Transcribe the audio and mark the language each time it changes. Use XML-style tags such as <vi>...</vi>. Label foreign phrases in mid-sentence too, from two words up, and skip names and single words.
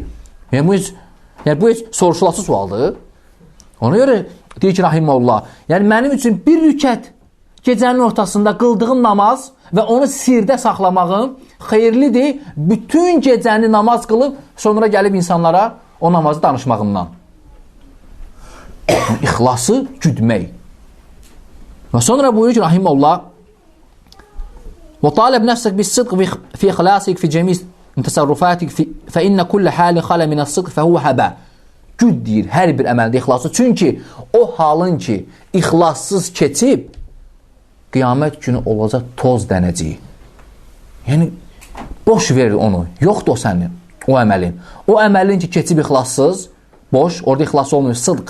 <az>Yəni bu heç soruşulası sualdır. Ona görə deyir ki, rahiməhullah, yəni mənim üçün bir rükət gecənin ortasında qıldığım namaz və onu sirdə saxlamağım xeyirlidir, bütün gecəni namaz qılıb sonra gəlib insanlara o namazı danışmağımdan. İxlası güdmək. Və sonra buyurur ki, rahiməhullah,</az> <ar>وطالب نفسك بالصدق في إخلاصك في جميع تصرفاتك فإن كل حال خلا من الصدق فهو هباء.</ar> <az>Güd deyir hər bir əməldə ixlası. Çünki o halın ki, ixlassız keçib, qiyamət günü olacaq toz dənəciyi. Yəni, boş verir onu. Yoxdur o sənin, o əməlin. O əməlin ki, keçib ixlassız, boş, orada ixlas olmuyor, sıdq.</az>